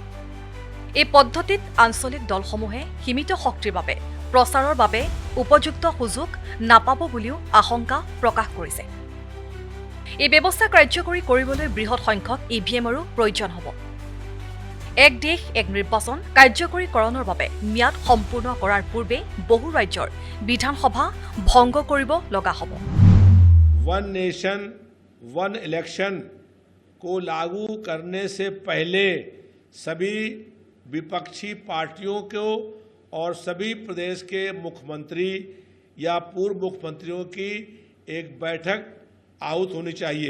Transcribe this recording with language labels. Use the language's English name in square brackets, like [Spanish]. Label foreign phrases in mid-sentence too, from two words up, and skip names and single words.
[Assamese] এই পদ্ধতিত আঞ্চলিক দলসমূহে সীমিত শক্তিৰ বাবে প্ৰচাৰৰ বাবে উপযুক্ত সুযোগ নাপাব বুলিও আশংকা প্ৰকাশ কৰিছে। এই ব্যৱস্থা কাৰ্যকৰী কৰিবলৈ বৃহৎ সংখ্যক ইভিএমৰো প্ৰয়োজন হ'ব। এক দেশ এক নিৰ্বাচন কাৰ্যকৰীকৰণৰ বাবে ম্যাদ সম্পূৰ্ণ কৰাৰ পূৰ্বে বহু ৰাজ্যৰ বিধানসভা ভংগ কৰিব লগা হ'ব। [English] one nation one election [Hindi] को लागू करने से पहले सभी विपक्षी पार्टियों को और सभी प्रदेश के मुख्यमंत्री या पूर्व मुख्यमंत्रियों की एक बैठक आहूत होनी चाहिए।